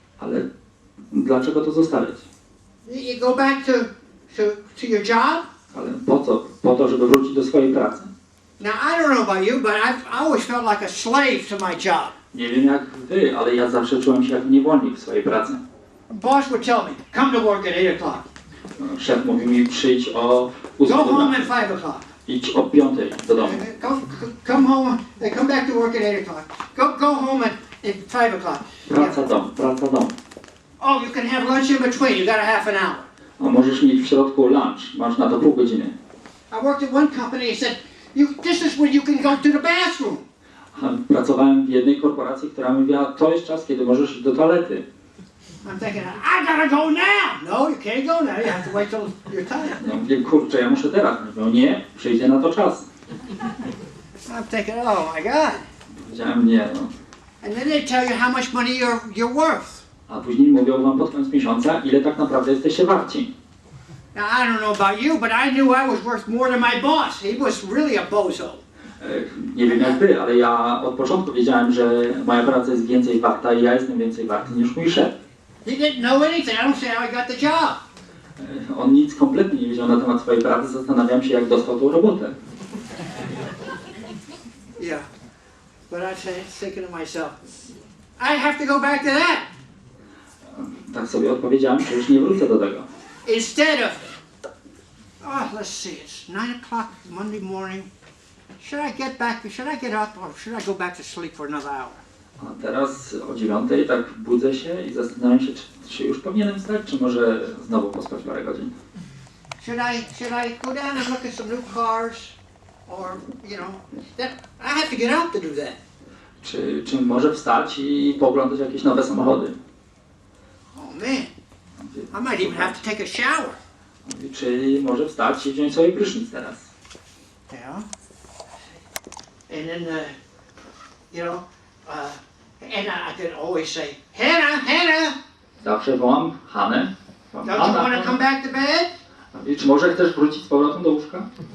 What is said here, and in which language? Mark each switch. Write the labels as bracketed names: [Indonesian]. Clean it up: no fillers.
[Polish] Ale dlaczego to zostawiać? [English] You go back to your job? [Polish] Ale po co? Po to, żeby wrócić do swojej pracy. [English] Now, I don't know about you, but I always felt like a slave to my job. [Polish] Nie wiem jak wy, ale ja zawsze czułem się jak niewolnik w swojej pracy. [English] Boss would tell me, come to work at 8 o'clock. [Polish] Szef mówi mi, przyjdź o 8 [English] Go home [Polish] rano. [English] at 5 o'clock. [Polish] Idź o 5 do domu. [English] Come home, come back to work at 8 o'clock. Go home at 5 o'clock. [Polish] Praca, dom, praca, dom. [English] Oh, you can have lunch in between. You got a half an hour. [Polish] A możesz mieć w środku lunch, masz na to pół godziny. [English] I worked at one company and said, this is when you can go to the bathroom. [Polish] Pracowałem w jednej korporacji, która mówiła, to jest czas, kiedy możesz iść do toalety. [English] I'm thinking, I gotta go now. No, you can't go now. You have to wait till you're tired. [Polish] No mówię, kurczę, ja muszę teraz. Mówią, nie, przyjdzie na to czas. [English] I'm thinking, oh my God. [Polish] Powiedziałem, nie, no. [English] And then they tell you how much money you're worth. [Polish] A później mówią wam pod koniec miesiąca, ile tak naprawdę jesteście warci. [English] Now, I don't know about you, but I knew I was worth more than my boss. He was really a bozo. [Polish] Nie wiem jak wy, ale ja od początku wiedziałem, że moja praca jest więcej warta i ja jestem więcej warty niż mój szef. [English] He didn't know anything. I don't see how he got the job. [Polish] On nic kompletnie nie wiedział na temat swojej pracy, zastanawiam się jak dostał tą robotę. [English] Yeah. But I'm thinking to myself, I have to go back to that. [Polish] Tak sobie odpowiedziałem, że już nie wrócę do tego. [English] Instead of, oh, let's see, it's 9 o'clock Monday morning. Should I get up or should I go back to sleep for another hour? [Polish] A teraz o 9 tak budzę się i zastanawiam się, czy już powinienem wstać, czy może znowu pospać parę godzin. [English] Should I go down and look at some new cars? Or, you know, I have to get up to do that. [Polish] Czy może wstać i pooglądać jakieś nowe samochody? [English] Oh man, I might even have to take a shower. [Polish] Czy może wstać i wziąć sobie prysznic teraz? [English] Yeah. And then, you know, and I could always say, Hannah! [Polish] Zawsze wołam Hanę. [English] Don't you want to come back to bed? [Polish] I czy może chcesz wrócić z powrotem do łóżka?